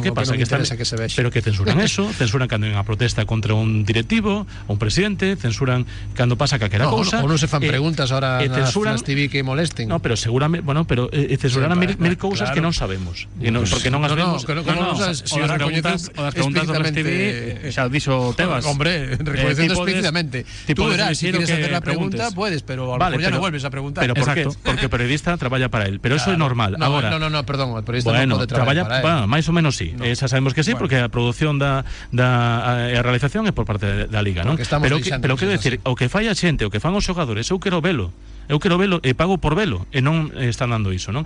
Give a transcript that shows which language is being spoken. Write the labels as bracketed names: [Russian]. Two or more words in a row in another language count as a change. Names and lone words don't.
[Galician] pero que pasa, que se vexe. Pero que censuran eso, censuran cando hai unha protesta contra un directivo, un presidente, censuran cando pasa calquera cousa, ou non se fan preguntas ahora nas TV que molesten. No, pero seguramente, censuran mil cousas que non sabemos, porque non as vemos. O das preguntas do TV xa dixo Tebas. Hombre, recoñecendo explícitamente. [Spanish] Tú verás, si quieres hacer la pregunta, puedes, pero a lo mejor ya no vuelves a preguntar. [Galician] Pero porque o periodista traballa para él, pero eso é normal. Agora, no, perdón, o periodista non pode traballar para él. Máis ou menos sí, xa sabemos que sí, porque a produción a realización é por parte da Liga, non? Pero quero decir, o que fai a xente, o que fan os xogadores, eu quero velo e pago por velo, e non están dando iso, non?